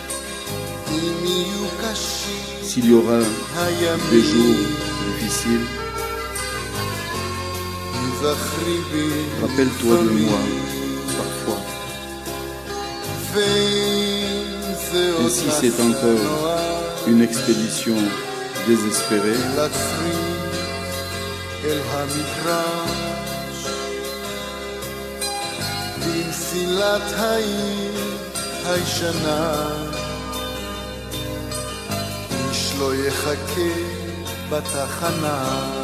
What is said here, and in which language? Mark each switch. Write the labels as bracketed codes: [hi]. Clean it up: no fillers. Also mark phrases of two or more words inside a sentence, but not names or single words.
[fr] S'il y aura des jours difficiles, rappelle-toi de moi parfois. Et si c'est encore une expédition désespérés, [he] אל המגרש במסילת העיר הישנה איש לא יחכה בתחנה